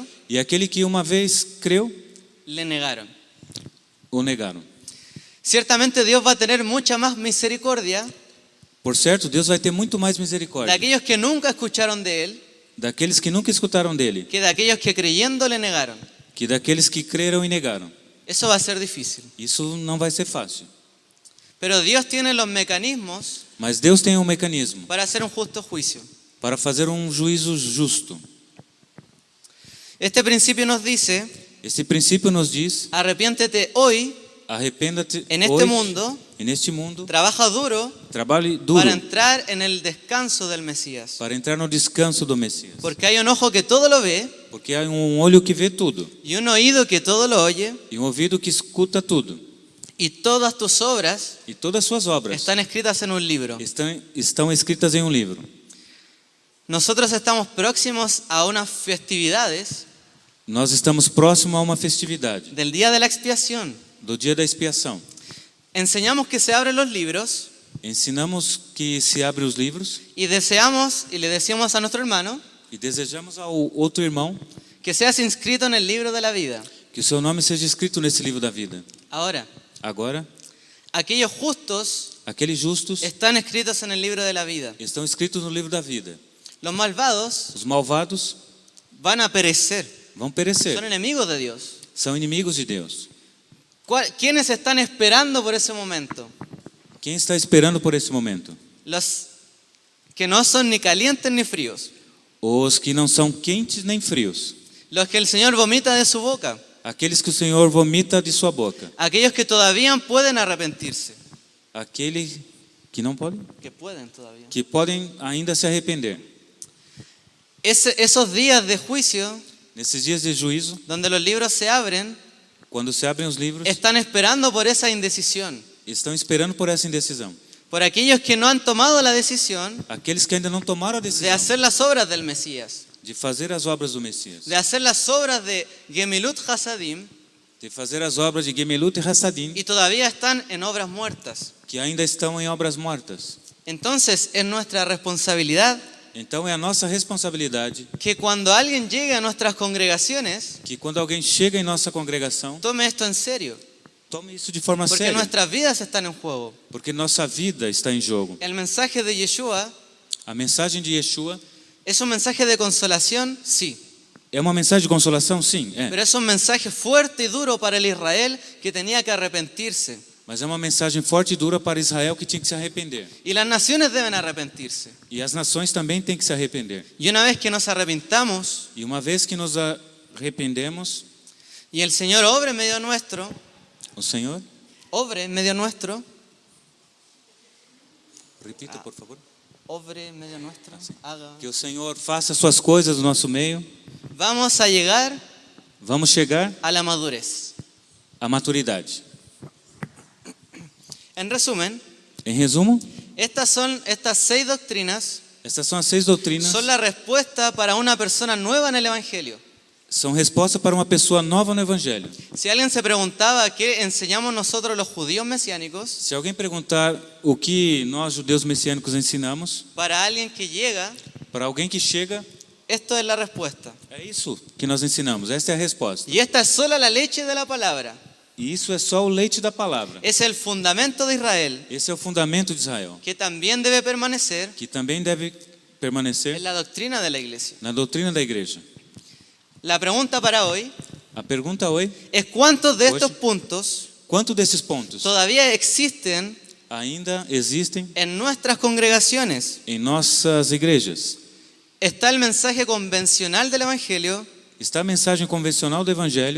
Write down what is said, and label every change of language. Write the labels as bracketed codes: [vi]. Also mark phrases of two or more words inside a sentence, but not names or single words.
[pt] e aquele que uma vez creu [es] le negaron. [pt] ou negaram. [es] Ciertamente Dios va a tener mucha más misericordia [pt] Por certo, Deus vai ter muito mais de misericórdia [es] aquellos que nunca escucharon de Él [pt] daqueles que nunca escutaram dele, [es] que de aquellos que creyendo le negaron. [pt] que daqueles que creram e negaram. [es] Eso va a ser difícil. [pt] Isso não vai ser fácil. [es] Pero Dios tiene los mecanismos [pt] Mas Deus tem um mecanismo [es] para hacer un justo juicio. [pt] para fazer um juízo justo. [es] Este principio nos dice, [pt] Esse princípio nos diz: [es] arrepiéntete hoy, [pt] arrependa-te [es] en este hoje, mundo, [pt] e neste mundo, [es] trabaja duro [pt] trabalhe duro [es] para entrar en el descanso del Mesías. [pt] para entrar no descanso do Messias. [es] Porque hay un ojo que todo lo ve [pt] Porque há um olho que vê tudo [es] y un oído que todo lo oye [pt] e um ouvido que escuta tudo. [es] y todas tus obras [pt] E todas suas obras [es] están escritas en un libro. [pt] estão escritas em um livro. [es] Nosotros estamos próximos a unas festividades [pt] Nós estamos próximo a uma festividade, [es] del Día de la Expiación. [pt] do dia da expiação. [es] Enseñamos que se abren los libros [pt] Ensinamos que se abre os livros [es] y deseamos y le decimos a nuestro hermano [pt] e desejamos ao outro irmão [es] que seas inscrito en el libro de la vida. [pt] que o seu nome seja escrito nesse livro da vida. [es] Ahora, [pt] Agora, [es] aquellos justos [pt] aqueles justos [es] están escritos en el libro de la vida. [pt] estão escritos no livro da vida. [es] Los malvados [pt] Os malvados [es] van a perecer. [pt] vão perecer. [es] Son enemigos de Dios. [pt] São inimigos de Deus. [es] ¿Quiénes están esperando por ese momento? [pt] Quem está esperando por esse momento? [es] Los que no son ni calientes ni fríos. [pt] Os que não são quentes nem frios. [es] Los que el Señor vomita de su boca. [pt] Aqueles que o Senhor vomita de sua boca. [es] Aquellos que todavía pueden arrepentirse. [pt] Aqueles que não podem, [es] Que pueden todavía. [pt] que podem ainda se arrepender. [es] Esos días de juicio, [pt] Nesses dias de juízo, [es] donde los libros se abren, [pt] quando se abrem os livros, [es] están esperando por esa indecisión. [pt] estão esperando por essa indecisão. [es] Por aquellos que no han tomado la decisión [pt] Aqueles que ainda não tomaram a de decisão [es] hacer las obras del Mesías. [pt] de fazer as obras do Messias, [es] De hacer las obras de Gemilut Hasadim [pt] de fazer as obras de Gemelut e Hassadim, [es] y todavía están en obras muertas. [pt] que ainda estão em obras mortas. [es] Entonces es nuestra responsabilidad [pt] Então é a nossa responsabilidade [es] que cuando alguien llegue a nuestras congregaciones, [pt] que quando alguém chega em nossa congregação, [es] tome esto en serio, [pt] tome isso de forma porque séria, [es] nuestras vidas están en juego. [pt] porque nossa vida está em jogo. [es] El mensaje de Yeshua [pt] A mensagem de Yeshua [es] es un mensaje de consolación, sí, [pt] é uma mensagem de consolação, sim, [es] pero es un mensaje fuerte y duro para el Israel que tenía que arrepentirse. [pt] mas é uma mensagem forte e dura para Israel que tinha que se arrepender. [es] Y las naciones deben arrepentirse. [pt] E as nações também têm que se arrepender. [es] Y una vez que nos arrepintamos E uma vez que nos arrependemos, y el Señor obre en medio nuestro, o Senhor, obre en medio nuestro, repita por favor, obre en medio nuestro, haga. [pt] que o Senhor faça suas coisas no nosso meio, [es] Vamos a llegar [pt] vamos chegar [es] a la madurez. [pt] à maturidade. [es] En resumen, [pt] Em resumo, [es] estas 6 doctrinas [pt] estas são as 6 doutrinas, [es] son la respuesta para una persona nueva en el Evangelio. [pt] são resposta para uma pessoa nova no Evangelho. [es] Si alguien se preguntaba qué enseñamos nosotros los judíos mesiánicos, [pt] Se alguém perguntar o que nós judeus messiânicos ensinamos, [es] para alguien que llega, [pt] para alguém que chega, [es] esto es la respuesta. [pt] é isso que nós ensinamos, esta é a resposta. [es] Y esta es sola la leche de la palabra. [pt] E isso é só o leite da palavra. [es] Es el fundamento de Israel, [pt] Esse é o fundamento de Israel, [es] que también debe permanecer [pt] que também deve permanecer [es] en la doctrina de la iglesia. [pt] na doutrina da igreja. [es] La pregunta para hoy [pt] A pergunta hoje, [es] es cuántos de Hoy. estos puntos [pt] quantos desses pontos [es] todavía existen [pt] ainda existem [es] en nuestras congregaciones. [pt] em nossas igrejas? [es] Está el mensaje convencional del Evangelio, [pt] Está a mensagem convencional do Evangelho,